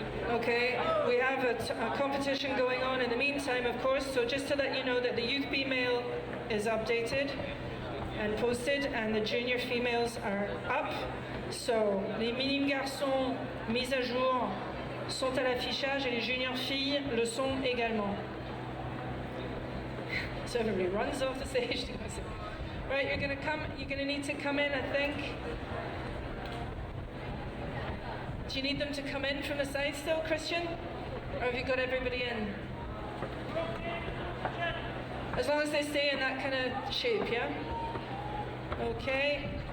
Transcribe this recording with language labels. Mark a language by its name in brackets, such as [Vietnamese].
[English] Okay, we have a competition going on in the meantime, of course, so just to let you know that the youth B-mail is updated and posted, and the junior females are up. [French] So, les minimes garçons mis à jour sont à l'affichage et les juniors filles le sont également. [English] So everybody runs off the stage. Right, you're gonna need to come in, I think. Do you need them to come in from the side still, Christian? Or have you got everybody in? As long as they stay in that kind of shape, yeah? Okay.